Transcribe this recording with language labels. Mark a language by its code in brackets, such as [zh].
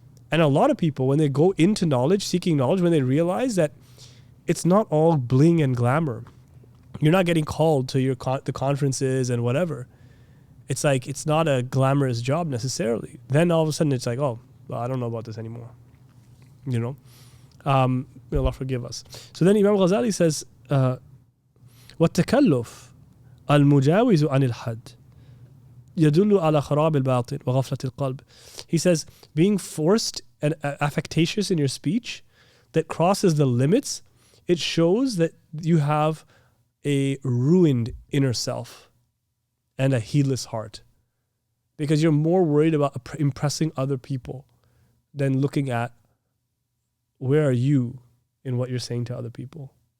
[en] And a lot of people, when they go into knowledge, seeking knowledge, when they realize that it's not all bling and glamour, you're not getting called to the conferences and whatever. It's like, it's not a glamorous job necessarily. Then all of a sudden it's like, oh, well, I don't know about this anymore. You know? May Allah forgive us. [ar] So then Imam Ghazali says, وَالتَّكَلُّفُ الْمُجَاوِزُ عَنِ الْحَدِّ يَدُلُّ عَلَى خَرَابِ الْبَاطِنِ وَغَفْلَةِ الْقَلْبِ. [en] He says, being forced and affectatious in your speech that crosses the limits, it shows that you have a ruined inner self and a heedless heart. Because you're more worried about impressing other people than looking at where are you in what you're saying to other people.